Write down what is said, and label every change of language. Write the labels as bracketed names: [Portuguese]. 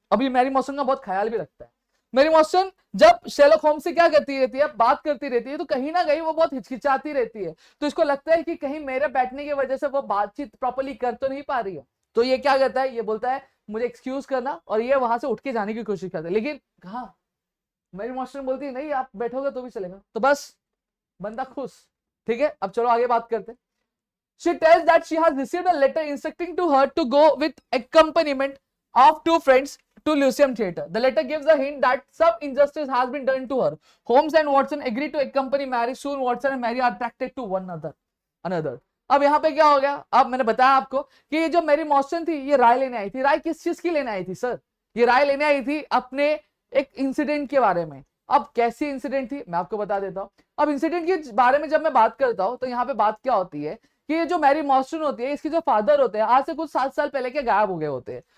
[Hindi] अभी मैरी मॉर्स्टन का बहुत ख्याल भी रखता है। मैरी मॉर्स्टन जब शेरलॉक होम्स से क्या करती रहती है, बात करती रहती है, तो कहीं ना कहीं वो बहुत हिचकिचाती रहती है। तो इसको लगता है कि कहीं मेरे बैठने की वजह से वो बातचीत प्रॉपर्ली कर तो नहीं पा रही है। तो ये क्या करता है, ये बोलता है मुझे एक्सक्यूज करना, और ये वहां से उठ के जाने की कोशिश करता है। लेकिन कहा मेरी मास्टर बोलती है नहीं आप बैठोगे तो भी चलेगा। तो बस बंदा खुश, ठीक है। अब चलो आगे बात करते हैं। [English] She tells that she has received a letter instructing to her to go with accompaniment of 2 friends to Lyceum Theatre. The letter gives a hint that some injustice has been done to her. Holmes and Watson agree to accompany Mary. Soon Watson and Mary are attracted to one another. [Hindi] अब यहाँ पे क्या हो गया, अब मैंने बताया आपको कि ये जो मेरी मॉस्टन थी ये राय लेने आई थी। राय किस चीज की लेने आई थी सर? ये राय लेने आई थी अपने एक इंसिडेंट के बारे में। अब कैसी इंसिडेंट थी मैं आपको बता देता हूँ। अब इंसिडेंट के बारे में जब मैं बात करता हूँ तो यहाँ पे बात क्या होती है कि ये जो मैरी मॉस्टन होती है, इसके जो फादर होते हैं आज से कुछ 7 साल पहले के गायब हो गए होते हैं।